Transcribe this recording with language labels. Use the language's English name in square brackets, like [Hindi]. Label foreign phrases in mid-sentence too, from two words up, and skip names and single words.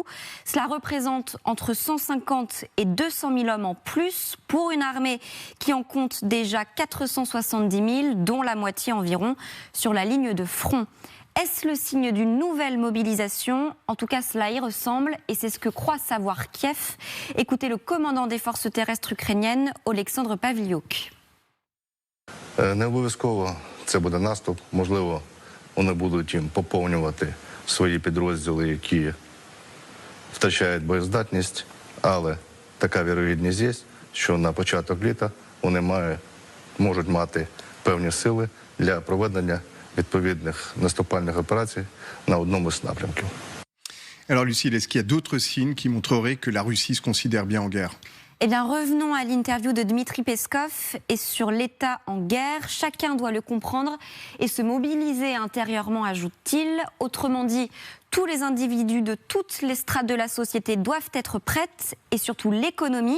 [French] Cela représente entre 150 et 200 000 hommes en plus pour une armée qui en compte déjà 470 000, dont la moitié environ sur la ligne de front. Est-ce le signe d'une nouvelle mobilisation? En tout cas, cela y ressemble et c'est ce que croit savoir Kiev. Écoutez le commandant des forces terrestres ukrainiennes, Олександр Павлюк. [Ukrainian] Не обов'язково це буде наступ. Можливо, вони будуть їм поповнювати свої підрозділи, які втрачають боєздатність. Але така вірогідність є, що на початок літа вони можуть мати певні сили для проведення відповідних наступальних операцій на одному з напрямків. [French] Alors Lucille, est-ce qu'il y a d'autres signes qui montreraient que la Russie se considère bien en guerre? Eh bien, revenons à l'interview de Dmitri Peskov et sur l'État en guerre. Chacun doit le comprendre et se mobiliser intérieurement, ajoute-t-il. Autrement dit, tous les individus de toutes les strates de la société doivent être prêtes et surtout l'économie.